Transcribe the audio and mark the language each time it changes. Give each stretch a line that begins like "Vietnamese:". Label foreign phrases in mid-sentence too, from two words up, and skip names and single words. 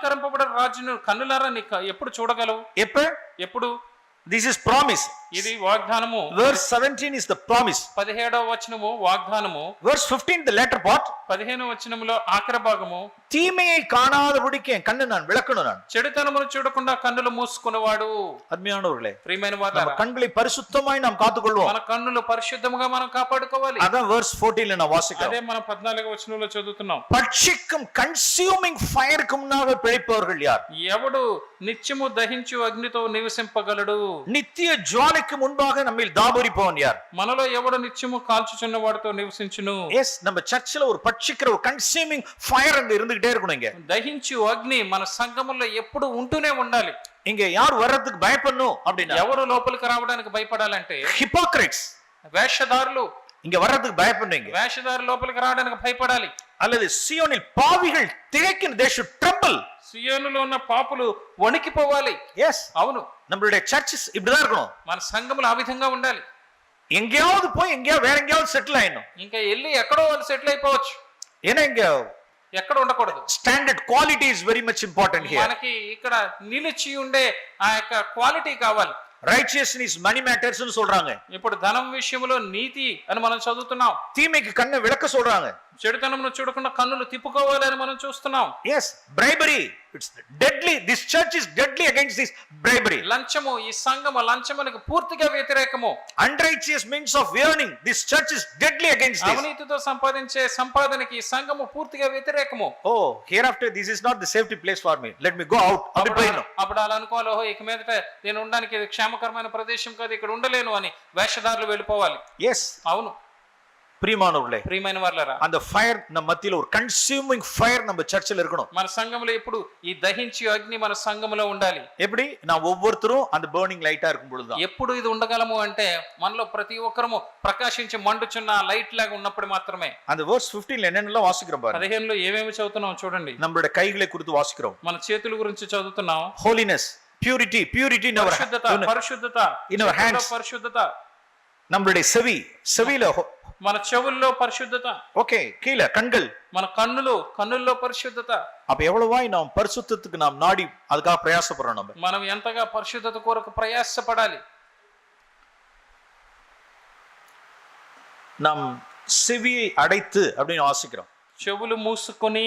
Telugu: అలంకరింపబడిన రాజును కన్నులారా నీ ఎప్పుడు చూడగలవు?
Tamil: எப்ப?
Telugu: ఎప్పుడు?
English: This is promise.
Telugu: ఇది వాగ్దానము.
English: Verse 17 is the promise.
Telugu: 17వ వచనము వాగ్దానము.
English: Verse 15 the latter part.
Telugu: 15వ వచనములో ఆఖరి భాగము,
Tamil: தீமையை காணாதபடிக்கு என் கண்ணு நான் விளக்கணும் நான்.
Telugu: చెడుతనమును చూడకుండా కన్నులు మూసుకున్నవాడు.
Tamil: அருமையானவர்களே,
Telugu: ప్రియమైన
Tamil: நம்ம
Telugu: వారు,
Tamil: கண்களை பரிசுத்தமாய் நாம் காத்துக்கொள்வோம்.
Telugu: మన కన్నులు పరిశుద్ధముగా మనం కాపాడుకోవాలి.
Tamil: அதான் verse 14 நான் வாசிக்கிறோம்.
Telugu: అదే మనం 14వ వచనంలో చదువుతున్నాం.
Tamil: பட்சிக்கும்
English: consuming fire
Tamil: முன்னாக பிழைப்பவர்கள் யார்?
Telugu: ఎవడు నిత్యము దహించు అగ్నితో నివసింపగలడు?
Tamil: நித்திய ஜுவாலைக்கு முன்பாக நம்மில் தாபரிப்பவன் யார்?
Telugu: మనలో ఎవడు నిత్యము కాల్చుచున్న వాడితో నివసించును?
Tamil: எஸ், நம்ம சர்ச்சில் ஒரு பட்சிக்கிற ஒரு
English: consuming fire
Tamil: அங்க இருந்துகிட்டே இருக்கணும். இங்க
Telugu: దహించు అగ్ని మన సంఘములో ఎప్పుడు ఉంటూనే ఉండాలి.
Tamil: இங்க யார் வர்றதுக்கு பயப்படணும் அப்படின்னா,
Telugu: ఎవరు లోపలికి రావడానికి భయపడాలంటే
Tamil: ஹிப்போக்ரைட்ஸ்
Telugu: వేషధారులు.
Tamil: இங்க வர்றதுக்கு பயப்படணும்.
Telugu: వేషధారులు లోపలికి రావడానికి భయపడాలి.
Tamil: அல்லது சியோனில் பாவிகள் திகைக்கிற
English: they should tremble.
Telugu: సియోనులో ఉన్న పాపులు వణికిపోవాలి.
Tamil: எஸ்,
Telugu: అవును,
Tamil: நம்மளுடைய சர்ச்சஸ் இப்படிதான் இருக்கணும்.
Telugu: మన సంఘములు ఆ విధంగా ఉండాలి.
Tamil: எங்கேயாவது போய் எங்கேயாவது வேற எங்கேயாவது செட்டில் ஆயிடணும்.
Telugu: ఇంకా వెళ్ళి ఎక్కడో వాళ్ళు సెటిల్ అయిపోవచ్చు.
Tamil: ஏன்னா இங்க
Telugu: ఎక్కడ ఉండకూడదు.
English: Standard quality is very much important here.
Telugu: మనకి ఇక్కడ నిలిచి ఉండే ఆ యొక్క క్వాలిటీ కావాలి.
English: righteousness money matters ని சொல்றாங்க.
Telugu: ఇప్పుడు ధనం విషయంలో నీతి అని మనం చదువుతున్నాం.
Tamil: தீமைக்கு கண்ணை விளக்க சொல்றாங்க.
Telugu: చెడుతనమును చూడకుండా కన్నులు తిప్పుకోవాలి అని మనం చూస్తున్నాం.
English: yes, bribery, it's deadly. This church is deadly against this bribery.
Telugu: లంచము, ఈ సంఘము లంచమునకు పూర్తిగా వ్యతిరేకము.
English: unrighteous means of earning, this church is deadly against this.
Telugu: అవినీతితో సంపాదించే సంపాదనకి ఈ సంఘము పూర్తిగా వ్యతిరేకము.
English: oh, hereafter this is not the safety place for me, let me go out.
Telugu: అప్పుడు అలా అనుకోవాలి, ఓహో ఇక మీదట నేను ఉండడానికి ఇది క్షేమకరమైన ప్రదేశం కాదు, ఇక్కడ ఉండలేను అని వేషధారులు వెళ్ళిపోవాలి.
English: yes,
Telugu: అవును
Tamil: பிரியமானவர்களே,
Telugu: ప్రియమైన వారలారా,
Tamil: அந்த ஃபயர் நம்ம மத்தியில ஒரு
English: consuming fire
Tamil: நம்ம சர்ச்சில் இருக்கணும்.
Telugu: మన సంఘములో ఎప్పుడు ఈ దహించే అగ్ని మన సంఘములో ఉండాలి.
Tamil: எப்படி? நான் ஒவ்வொருத்தரும் அந்த
English: burning light
Tamil: இருக்கும் பொழுதுதான்.
Telugu: ఎప్పుడు ఇది ఉండగలము అంటే మనలో ప్రతి ఒక్కరము ప్రకాశించి మండుచున్న లైట్ లాగా ఉన్నప్పుడు మాత్రమే.
Tamil: அந்த verse 15ல என்னென்னலாம் வாசிக்கிறோம் பாருங்க.
Telugu: 15లో ఏమేమి చదువుతున్నాం చూడండి.
Tamil: நம்மளுடைய கைகளை குறித்து வாசிக்கிறோம்.
Telugu: మన చేతుల గురించి చదువుతున్నాం.
English: holiness, purity in our
Telugu: పరిశుద్ధత
English: in our hands,
Telugu: పరిశుద్ధత.
Tamil: நம்மளுடைய செவியில
Telugu: మన చెవుల్లో పరిశుద్ధత.
Tamil: ஓகே, கீழ கண்கள்,
Telugu: మన కన్నుల్లో పరిశుద్ధత.
Tamil: அப்ப எவ்வளவாய் நாம் பரிசுத்தத்துக்கு நாம் நாடி அதுக்காக பிரயாசப்படுறோம்.
Telugu: మనం ఎంతగా పరిశుద్ధత కొరకు ప్రయాసపడాలి.
Tamil: நாம் செவியை அடைத்து அப்படின்னு வாசிக்கிறோம்.
Telugu: చెవులు మూసుకొని,